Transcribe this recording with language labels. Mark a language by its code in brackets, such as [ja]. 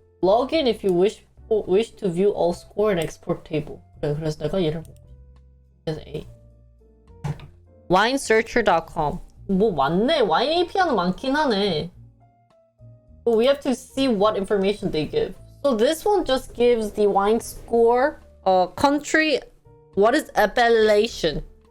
[en] Log in if you wish to view all score and export table. [ko] 그래, 그래서 내가 얘를 보고 싶어. 그래서 A. winesearcher.com. 뭐 많네. 와인 API는 많긴 하네. [en] But we have to see what information they give. So this one just gives the wine score, country, what is appellation?